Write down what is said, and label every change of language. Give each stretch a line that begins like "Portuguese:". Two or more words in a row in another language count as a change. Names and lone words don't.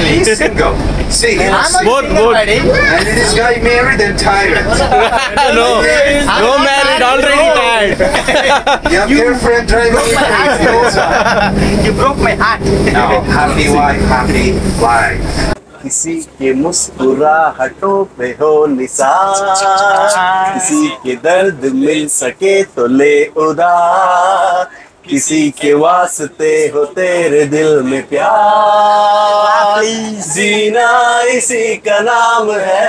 English: He's single. See, Both. and this guy married and tired. No married, already tired. Your girlfriend driving you crazy. You broke my heart. No, happy wife, happy life.
Hindi: किसी के मुस्कुराहटों पे हो निसार, किसी के दर्द मिल सके तो ले उधार, किसी के वास्ते हो तेरे दिल में प्यार, जीना इसी का नाम है.